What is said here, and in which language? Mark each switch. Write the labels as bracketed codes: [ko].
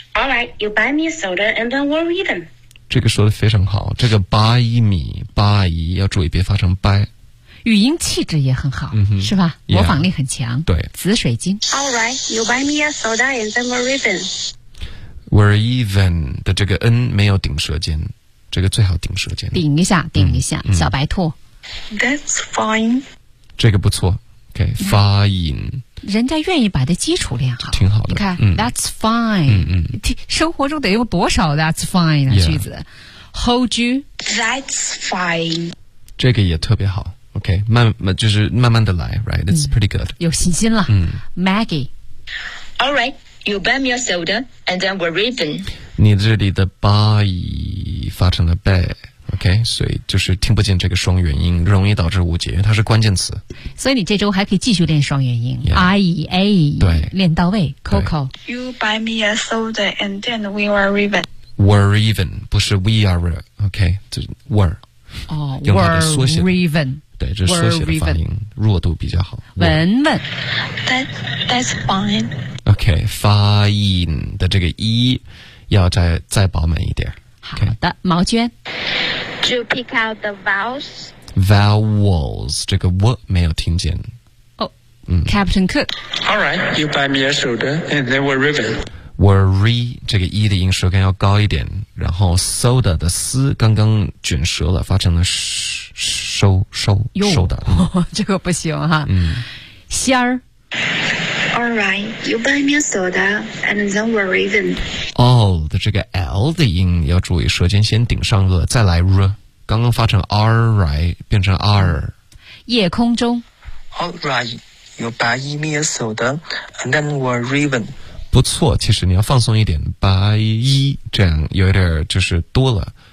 [en] All right, you buy me a soda, and then we're even. [zh] 这个说的非常好，这个 buy me, buy 要注意别发成 buy。语音气质也很好、 mm-hmm. 是吧、 [en] yeah. [zh] 模仿力很强对紫水晶 [en] All right, you buy me a soda and then we're even [zh] We're even 的这个 N 没有顶舌尖这个最好顶舌尖顶一下顶一下、嗯、小白兔 [en] That's fine [zh] 这个不错 [en] OK, fine [zh] 人家愿意把这基础练好挺好的你看、嗯、 [en] That's fine、嗯嗯、 [zh] 生活中得用多少 That's fine 的句子、 [en] yeah. Hold you That's fine [zh] 这个也特别好OK, 慢就是慢慢的来 , [en] right, it's pretty good.、 [zh] 嗯、有信心了、嗯、 [en] Maggie. All right, you buy me a soda, and then we're even. [zh] 你这里的 buy 发成了 bay, OK, 所以就是听不见这个双元音容易导致误解因为它是关键词。所以你这周还可以继续练双元音 ,IEA, 对练到位 ,Coco. [en] You buy me a soda, and then we are even. We're even, [zh] 不是 [en] we are, OK, 就 were. 哦、oh, ,we're even. [zh] 对，这缩写的发音弱度比较好。文文 [en] ，That's fine. [zh] OK, fine 的这个一要再饱满一点。 Okay. 好的，毛娟 [en] ，Do you pick out the vowels? [zh] Vowels 这个 w 没有听见。 [en] Oh, 嗯 ，Captain Cook. All right, you buy me a soda, and then we're even. [zh] Worry 这个 e 的音舌根要高一点，然后 soda 的 s 刚刚卷舌了，发成了 sh。收的、哦，这个不行哈。嗯，仙儿。 [en] All right, you buy me a soda, and then we're even. [zh] All 的这个 L 的音要注意，舌尖先顶上颚，再来 r。刚刚发成 R right 变成 R。夜空中。 [en] All right, you buy me a soda, and then we're even. [zh] 不错，其实你要放松一点 ，buy 这样有点就是多了。